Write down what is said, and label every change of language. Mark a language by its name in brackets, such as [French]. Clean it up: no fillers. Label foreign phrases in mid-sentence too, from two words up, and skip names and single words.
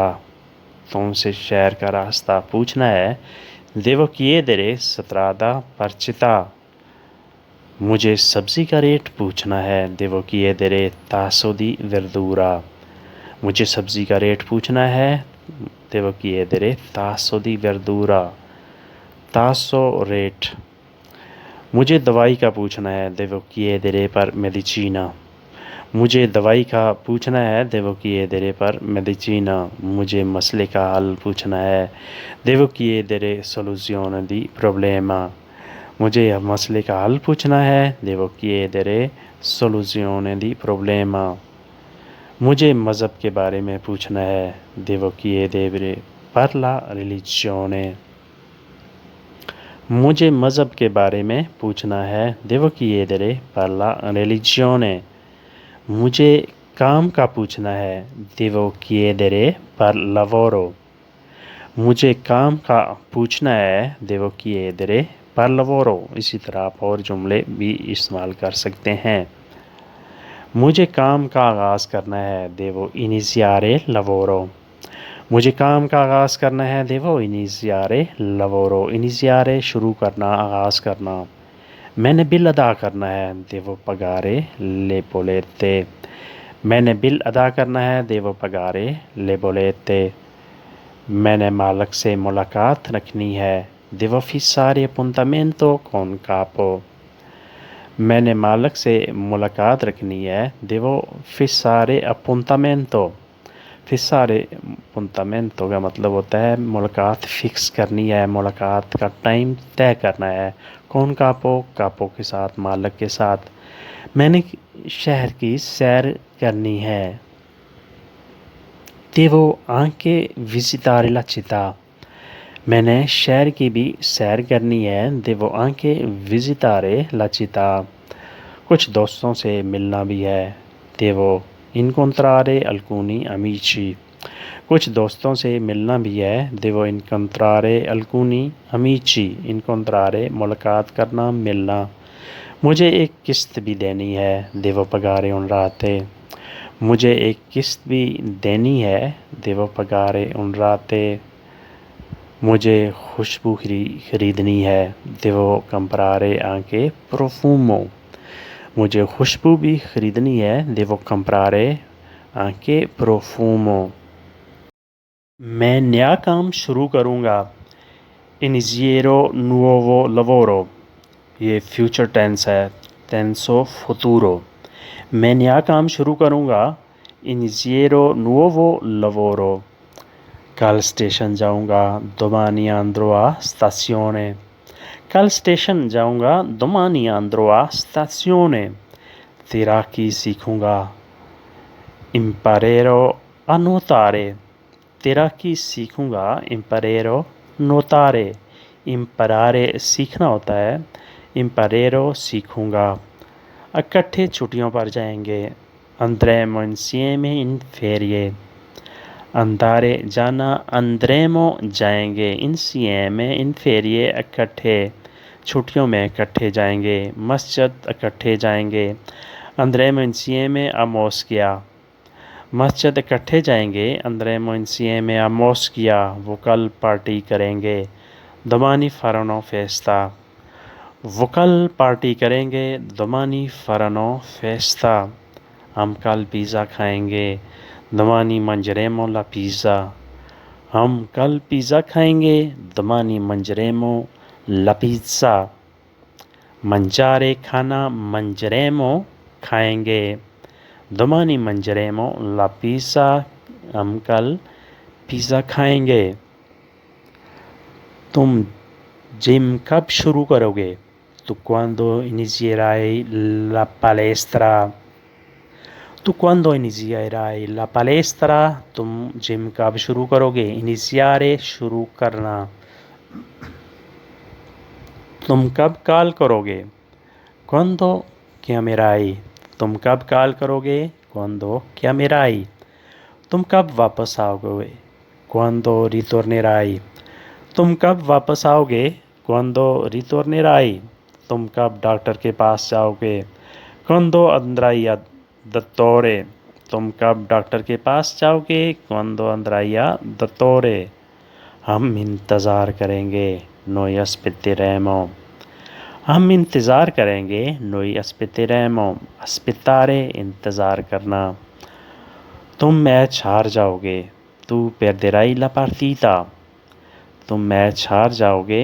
[Urdu] تم سے شہر کا راستہ پوچھنا ہے [Italian] devo chiedere strada per città. [Urdu] مجھے سبزی کا ریٹ پوچھنا ہے [Italian] devo chiedere tasso di verdura. [Urdu] مجھے سبزی کا ریٹ پوچھنا ہے [Italian] devo chiedere tasso di verdura। [Urdu] تاسو ریٹ۔ مجھے دوائی کا پوچھنا ہے [Italian] devo chiedere per medicina। [Urdu] مجھے دوائی کا پوچھنا ہے [Italian] devo chiedere per medicina। [Urdu] مجھے مسئلے کا حل پوچھنا ہے [Italian] devo chiedere soluzione di problema। [Urdu] مجھے مسئلے کا حل پوچھنا ہے [Italian] devo chiedere soluzione di problema। [Urdu] مجھے مذہب کے بارے میں پوچھنا ہے [Italian] devo chiedere per la religione। [Urdu] مجھے مذہب کے بارے میں پوچھنا ہے [Italian] devo chiedere per la religione। [Urdu] مجھے کام کا پوچھنا ہے [Italian] devo chiedere per lavoro। [Urdu] مجھے کام کا پوچھنا ہے [Italian] devo chiedere per lavoro। [Urdu] اسی طرح آپ اور جملے بھی استعمال کر سکتے ہیں. مجھے کام کا آغاز کرنا ہے [Italian] devo iniziare lavoro। [Urdu] مجھے کام کا آغاز کرنا ہے [Italian] devo iniziare lavoro। [Urdu] iniziare شروع کرنا، آغاز کرنا۔ میں نے بل ادا کرنا ہے [Italian] devo pagare le bollette। [Urdu] میں نے بل ادا کرنا ہے [Italian] devo pagare le bollette। [Urdu] میں نے مالک سے ملاقات رکھنی ہے [Italian] devo fissare appuntamento con capo। [Urdu] میں نے مالک سے ملاقات رکھنی ہے [Italian] devo fissare appuntamento। fissare appuntamento [Urdu] کا مطلب ہوتا ہے ملاقات فکس کرنی ہے، ملاقات کا ٹائم طے کرنا ہے. کون کاپو؟ کاپو کے ساتھ، مالک کے ساتھ. میں نے شہر کی سیر کرنی ہے [Italian] devo anche visitare la città। [Urdu] میں نے شہر کی بھی سیر کرنی ہے [Italian] devo anche visitare la città। [Urdu] کچھ دوستوں سے ملنا بھی ہے [Italian] devo incontrare alcuni amici। [Urdu] کچھ دوستوں سے ملنا بھی ہے [Italian] devo incontrare alcuni amici। [Urdu] incontrare ملاقات کرنا، ملنا۔ مجھے ایک قسط بھی دینی ہے [Italian] devo pagare un rate। [Urdu] مجھے ایک قسط بھی دینی ہے [Italian] devo pagare un rate। [Urdu] مجھے خوشبو خریدنی ہے [Italian] devo comprare anche profumo। [Urdu] مجھے خوشبو بھی خریدنی ہے [Italian] devo comprare anche profumo। [Urdu] میں نیا کام شروع کروں گا [Italian] inizierò nuovo lavoro। [Urdu] ये [English] future tense [Urdu] है, [Italian] tenso futuro। [Urdu] میں نیا کام شروع کروں گا [Italian] inizierò nuovo lavoro। [Urdu] کل سٹیشن جاؤں گا [Italian] domani andrò a stazione। [Urdu] کل سٹیشن جاؤں گا [Italian] domani andrò a stazione। [Urdu] تیراکی سیکھوں گا [Italian] imparerò a nuotare। [Urdu] تیراکی سیکھوں گا [Italian] imparerò nuotare। [Urdu] imparare سیکھنا ہوتا ہے, imparerò सीखूँगा। اکٹھے چھٹیوں پر جائیں گے [Italian] andremo insieme in ferie। [Urdu] andare जाना, andremo जाएंगे, [Italian] insieme in ferie [Urdu] اکٹھے، چھٹیوں میں اکٹھے جائیں گے. مسجد اکٹھے جائیں گے [Italian] andremo insieme a moschea। [Urdu] مسجد اکٹھے جائیں گے [Italian] andremo insieme a moschea। [Urdu] وہ کل پارٹی کریں گے [Italian] domani faranno festa। [Urdu] وہ کل پارٹی کریں گے [Italian] domani faranno festa। [Urdu] ہم کل پیزا کھائیں گے [Italian] domani mangeremo la pizza। [Urdu] ہم کل پیزا کھائیں گے [Italian] domani mangeremo la pizza। mangiare खाना, mangeremo खाएंगे domani mangeremo la pizza। [Urdu] ہم کل پیزا کھائیں گے. تم جم کب شروع کرو گے? [Italian] Tu quando inizierai la palestra? Tu quando inizierai la palestra? [Urdu] تم جم کب شروع کرو گے? Iniziare شروع کرنا. تم کب کال کرو گے? [Italian] Quando chiamerai? [Urdu] تم کب کال کرو گے? [Italian] Quando chiamerai? [Urdu] تم کب واپس آؤ گے? [Italian] Quando ritornerai? [Urdu] تم کب واپس آؤ گے? [Italian] Quando ritornerai? [Urdu] تم کب ڈاکٹر کے پاس جاؤ گے? [Italian] Quando andrai al dottore? [Urdu] تم کب ڈاکٹر کے پاس جاؤ گے? [Italian] Quando andrai al dottore? [Urdu] ہم انتظار کریں گے. [Italian] Noi aspetteremo। [Urdu] ہم انتظار کریں گے. [Italian] Noi aspetteremo। [Urdu] Aspettare انتظار کرنا۔ تم میچ ہار جاؤ گے. [Italian] Tu perderai la partita। [Urdu] تم میچ ہار جاؤ گے.